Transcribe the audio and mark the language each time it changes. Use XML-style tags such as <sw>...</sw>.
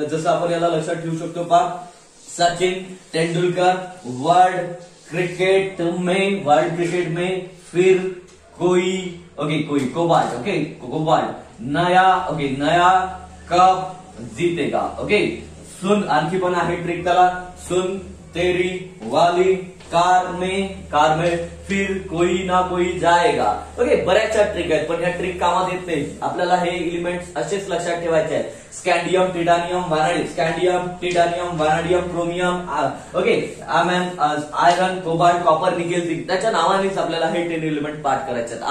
<mr>जसं आपण याला लक्षात ठेवू शकतो पहा,</mr> <hi>सचिन तेंडुलकर वर्ल्ड क्रिकेट में फिर कोई कोबाल्ट. ओके, कोबाल्ट नया कप जीतेगा.</hi> <mr>ओके, सुन, आणखी पण आहे ट्रिक त्याला.</mr> <hi>सुन तेरी वाली कार में फिर कोई ना कोई जाएगा.</hi> <mr>ओके, बऱ्याचशा ट्रिक आहेत पण ह्या ट्रिक कामात येत नाही. आपल्याला हे एलिमेंट्स असेच लक्षात ठेवायचे आहेत. स्कॅन्डियम titanium vanadium chromium. Okay, iron cobalt copper nickel zinc त्याच्या नावानेच आपल्याला हे 10 एलिमेंट पाठ करायचे आहेत.</mr>